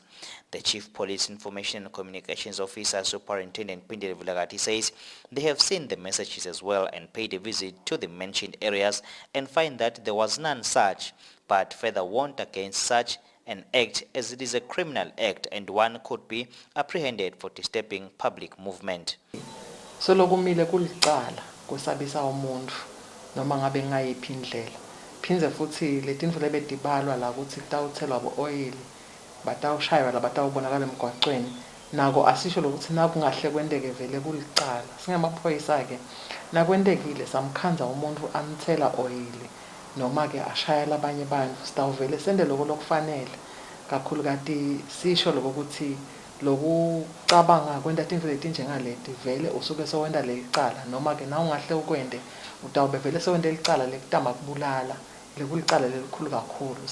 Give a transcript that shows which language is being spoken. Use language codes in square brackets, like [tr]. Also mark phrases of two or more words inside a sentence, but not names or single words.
[en] The Chief Police Information and Communications Officer, Superintendent Pindile Vilagati, says they have seen the messages as well and paid a visit to the mentioned areas and find that there was none such, but further warned against such an act as it is a criminal act and one could be apprehended for disturbing public movement. [ss] So lokumile kulicala kusabisa umuntu noma ngabe ngayiphi indlela. Phindze futhi letintfo lebetibalwa la kutsi kutawutselwa bo-oil batawushaywa la batawubonakala emgwacweni nako asisho lokuthi nakungahle kwenteke vele kulicala. Singemaphoyisa-ke nakwendekile samkhandza umuntu amthela oil noma-ke ashayela abanye bantfu sitawuvele sende loko lokufanele kakhulu kati sisho loko ukuthi lokucabanga kwenta tintfo letinjengaleti vele usuke sowenta lecala noma-ke na ungahle ukwente utawube vele sowente licala lekutama kubulala lekulicala lelikhulu kakhulu.